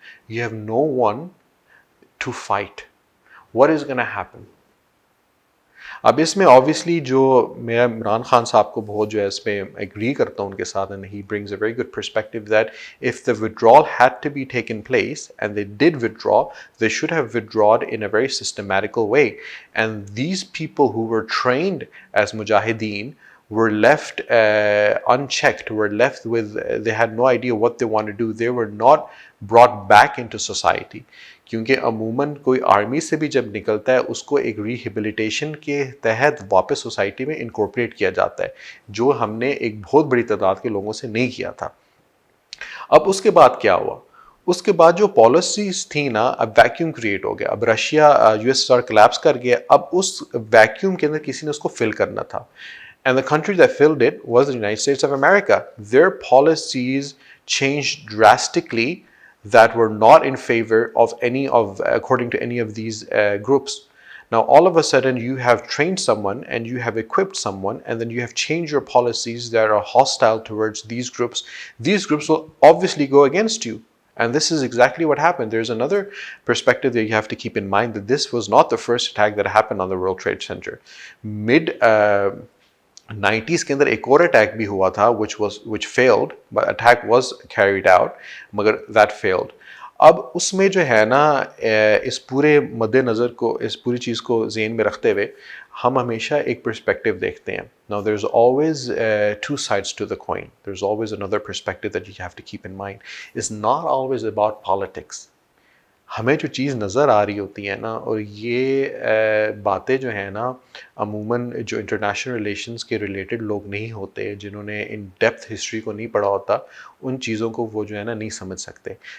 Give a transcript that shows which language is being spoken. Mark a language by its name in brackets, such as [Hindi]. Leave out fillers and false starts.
[English] You have no one to fight. What is gonna happen? [Hindi] अब इसमें obviously जो मैं इमरान खान साहब को बहुत जो है इस पर एग्री करता हूँ उनके साथ, [English] And he brings a very good perspective that if the withdrawal had to be taken place and they did withdraw, they should have withdrawed in a very systematical way. And these people who were trained as mujahideen were left unchecked, were left with, they had no idea what they wanted to do. They were not brought back into society. [Hindi] क्योंकि अमूमन कोई army से भी जब निकलता है उसको एक रिहेबिलिटेशन के तहत वापस सोसाइटी में इनकॉर्पोरेट किया जाता है, जो हमने एक बहुत बड़ी तादाद के लोगों से नहीं किया था. अब उसके बाद क्या हुआ? उसके बाद जो पॉलिसीज थी ना, अब वैक्यूम क्रिएट हो गया. अब रशिया यूएसएसआर कोलैप्स कर गया. अब उस वैक्यूम के अंदर किसी ने उसको फिल करना था. [English] And the country that filled it was the United States of America. Their policies changed drastically that were not in favor of according to any of these groups. Now, all of a sudden, you have trained someone and you have equipped someone, and then you have changed your policies that are hostile towards these groups. These groups will obviously go against you. And this is exactly what happened. There's another perspective that you have to keep in mind, that this was not the first attack that happened on the World Trade Center. Mid 90s [Hindi] के अंदर एक और attack भी हुआ था [English] which failed, but attack was carried out, मगर that failed. [Hindi] अब उसमें जो है ना इस पूरे मद्देनज़र को, इस पूरी चीज़ को ज़हन में रखते हुए हम हमेशा एक पर्सपेक्टिव देखते हैं. [English] Now there is always two sides to the coin. There is always another perspective that you have to keep in mind. It's not always about politics. [Hindi] हमें जो चीज़ नज़र आ रही होती है ना, और ये बातें जो हैं ना, अमूमन जो इंटरनेशनल रिलेशंस के रिलेटेड लोग नहीं होते, जिन्होंने इन डेप्थ हिस्ट्री को नहीं पढ़ा होता, उन चीज़ों को वो जो है ना नहीं समझ सकते.